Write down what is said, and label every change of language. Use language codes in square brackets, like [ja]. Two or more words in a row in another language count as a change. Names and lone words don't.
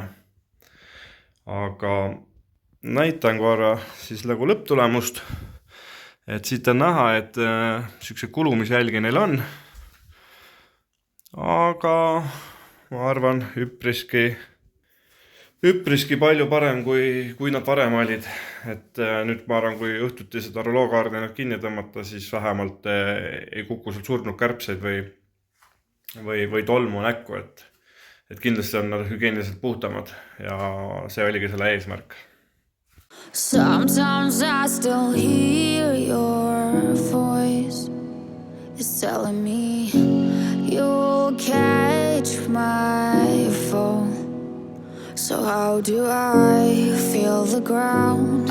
[et] Aga näitan korra siis nagu lõpptulemust, et siit on näha, et siukse kulumisjälgi neil on, aga ma arvan üpriski palju parem, kui nad varem olid. Et nüüd ma arvan, kui õhtuti seda rulokardinat kinni tõmmata, siis vähemalt ei kuku sealt surnud kärbseid või tolmu näkku, et kindlasti on nad hügieniliselt puhtamad ja see oligi selle eesmärk. [en] sometimes I still hear your voice. It's telling me you'll catch my fall. So how do I feel the ground?